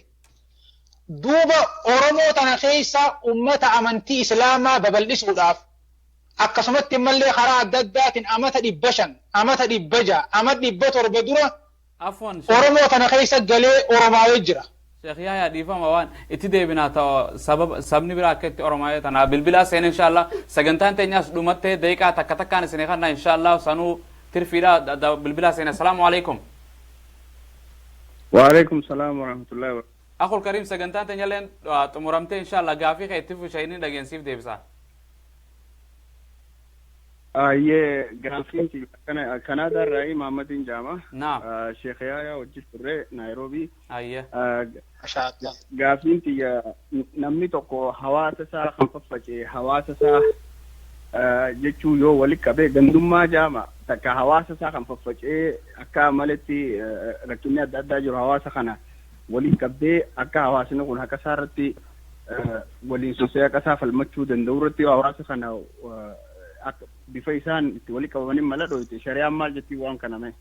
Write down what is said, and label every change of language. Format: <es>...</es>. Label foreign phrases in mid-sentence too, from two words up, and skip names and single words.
<om>Duuba Oromoo tana keessa ummata amantii islaamaa babal'isuudhaaf akkasumatti immallee karaa adda addaatiin amata 500, amata 600, amata 700 dura Oromoo tana keessa galee Oromaawee jira. Sheekh Yahyaa dhiifama waan itti deebinaa ta'u sabni biraa akka itti Oromaawee tana bilbilaa seen inshallah sagantaan teenyaas dhumattee daqiiqaa takka takkaan isin eeganna inshallah sanuu tirfiidha bilbilaa seen.</om> <ar>السلام عليكم. وعليكم السلام ورحمة الله و</ar> <om>Akhul Karim sagantaan teenyalleen xumuramtee inshallah gaafii kee itti fushayni dhageensiif deebisa. Ye gaafiin Kanada irraa Mahamadin Jaama. Naam. Sheekh Yahyaa wajjin turre Nairobi. Ayye. Gaafiin namni tokko hawaasa isaa kan faffacee hawaasa isaa jechuu yoo walitti qabee gandummaa jaama takka hawaasa isaa kan faffacee akka malatti rakkinni adda addaa jiru hawaasa kana walitti qabdee akka hawaasni kun akka isaarratti waliin sosee akka isaa falmachuu danda'u irratti hawaasa kana bifa isaan itti walitti qabamanii mala dhoyte shari'aan maal jettii waan kana mee.</om>